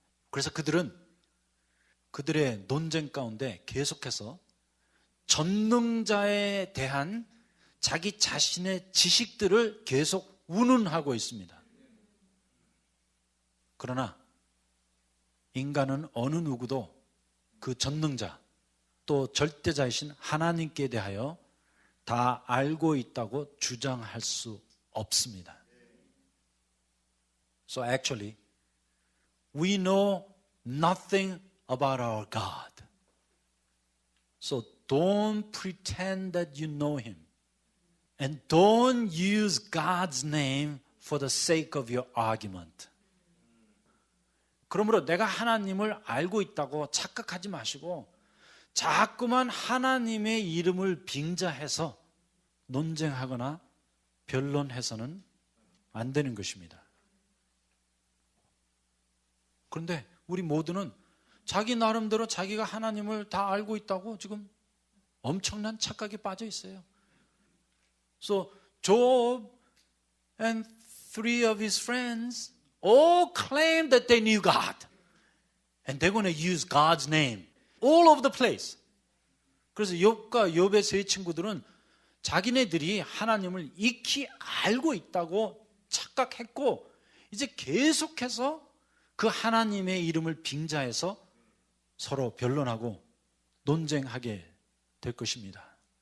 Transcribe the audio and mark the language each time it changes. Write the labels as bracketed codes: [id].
[ko] 그래서 그들은 그들의 논쟁 가운데 계속해서 전능자에 대한 자기 자신의 지식들을 계속 운운하고 있습니다. 그러나 인간은 어느 누구도 그 전능자 또 절대자이신 하나님께 대하여 다 알고 있다고 주장할 수 없습니다. [en] So actually, we know nothing about our God. So don't pretend that you know Him. And don't use God's name for the sake of your argument. [ko] 그러므로 내가 하나님을 알고 있다고 착각하지 마시고 자꾸만 하나님의 이름을 빙자해서 논쟁하거나 변론해서는 안 되는 것입니다. 그런데 우리 모두는 자기 나름대로 자기가 하나님을 다 알고 있다고 지금 엄청난 착각에 빠져 있어요. [en] So Job and 3 of his friends all claimed that they knew God. And they're going to use God's name all over the place. [ko] 그래서 욥과 욥의 세 친구들은 자기네들이 하나님을 익히 알고 있다고 착각했고 이제 계속해서 그 하나님의 이름을 빙자해서 서로 변론하고 논쟁하게 될 것입니다.